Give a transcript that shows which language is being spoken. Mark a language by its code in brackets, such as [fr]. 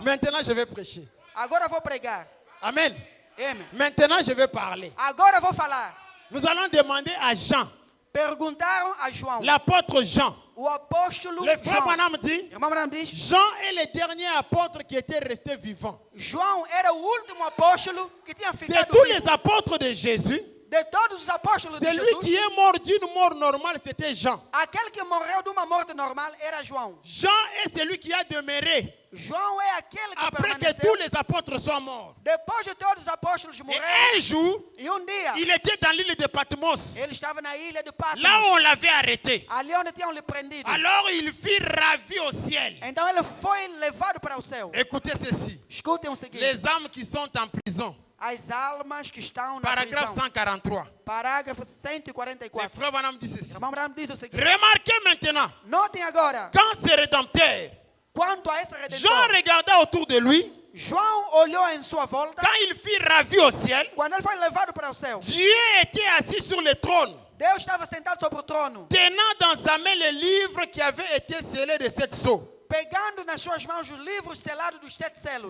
[fr] Maintenant, je vais prêcher. [pt] Agora vou pregar. [fr] Amen. [pt] Amen. [fr] Maintenant, je vais parler. [pt] Agora vou falar. [fr] Nous allons demander à Jean. [pt] Perguntaram a João, [fr] l'apôtre Jean. [pt] o apóstolo [fr] Le frère [pt] João. [fr] Branham dit, [pt] Irmão Branham diz, [fr] Jean est le dernier apôtre qui était resté vivant. [pt] João era o último apóstolo que tinha [fr] De [pt] ficado [fr] tous [pt] vivo. [fr] les apôtres de Jésus, [pt] De todos os apóstolos de [fr] celui [pt] Jesus, [fr] qui est mort d'une mort normale, c'était Jean. [pt] aquele que morreu de uma morte normal era João. [fr] Jean est celui qui a demeuré [pt] João é aquele que [fr] après que [pt] permaneceu [fr] tous les apôtres soient morts. [pt] depois de todos os apóstolos [fr] Et [pt] morrerem. [fr] un jour, [pt] E dia, [fr] il était dans l'île de Patmos, [pt] ele estava na ilha de Patmos, [fr] là où on l'avait arrêté. [pt] ali onde tinham lhe prendido. [fr] Alors il fut ravi au ciel. [pt] Então ele foi levado para o céu. [fr] Écoutez ceci. [pt] Escutem o seguinte. [fr] Les âmes qui sont en prison. [pt] As almas que estão na [fr] Paragraphe [pt] prisão. [fr] 143. [pt] Parágrafo [fr] Le [pt] 144. [fr] frère Branham dit ceci. [pt] Irmão Branham diz o seguinte. [fr] Remarquez maintenant, [pt] Notem agora, [fr] quand ce rédempteur, [pt] quanto a esse [fr] Jean [pt] redentor, [fr] regarda autour de lui, [pt] João olhou em sua volta. [fr] quand il fut ravi au ciel, [pt] Quando ele foi levado para o céu, [fr] Dieu était assis sur le trône, [pt] Deus estava sentado sobre o trono, [fr] tenant dans sa main le livre qui avait été scellé de 7 sceaux [pt] pegando nas suas mãos os livros selados dos 7 selos,